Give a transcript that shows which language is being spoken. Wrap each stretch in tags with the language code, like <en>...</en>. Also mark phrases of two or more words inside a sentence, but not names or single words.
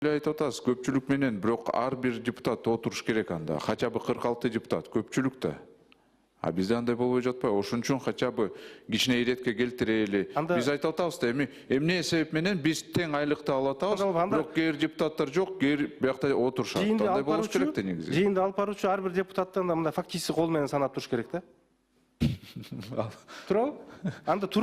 <ky>Айтып атасыз, көпчүлүк менен, бирок ар бир депутат отуруш керек анда.</ky> <ru>Хотя бы</ru> <ky>46 депутат, көпчүлүк да. А бизде андай болбой жатпайбы? Ошон үчүн</ky> <ru>хотя бы</ru> <ky>кичине иретке келтирели. Биз айтып атабыз да, эмне себеп менен биз тең айлыкты алып атабыз, бирок кээ бир депутаттар жок, кээ биякта отурушат. Андай болуш керек да негизи. Жыйынды алып баруучу ар бир депутаттан да мындай фактически кол менен санап туруш керек да. Туурабы? Анда туруп</ky>